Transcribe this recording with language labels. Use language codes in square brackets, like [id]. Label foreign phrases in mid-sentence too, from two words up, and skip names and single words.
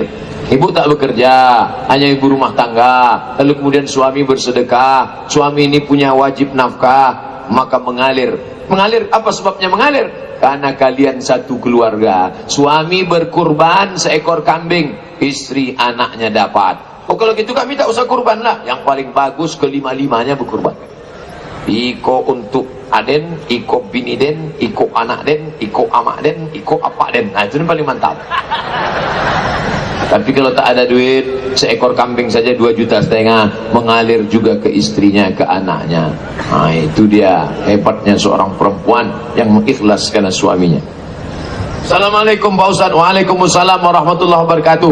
[id] Ibu tak bekerja, hanya ibu rumah tangga, lalu kemudian suami bersedekah, suami ini punya wajib nafkah, maka mengalir. Mengalir, apa sebabnya mengalir? Karena kalian satu keluarga. Suami berkurban seekor kambing, istri anaknya dapat. Oh kalau gitu kami tak usah kurban lah. Yang paling bagus kelima-limanya berkurban. [min] Iko untuk aden, iko bini den, iko anak den, iko amak den, iko apak den. [id] Nah itu yang paling mantap. Tapi kalau tak ada duit, seekor kambing saja 2,5 juta, mengalir juga ke istrinya, ke anaknya. Nah itu dia hebatnya seorang perempuan yang mengikhlaskan suaminya. [ar] السلام عليكم Pak Ustaz. وعليكم السلام ورحمة الله وبركاته.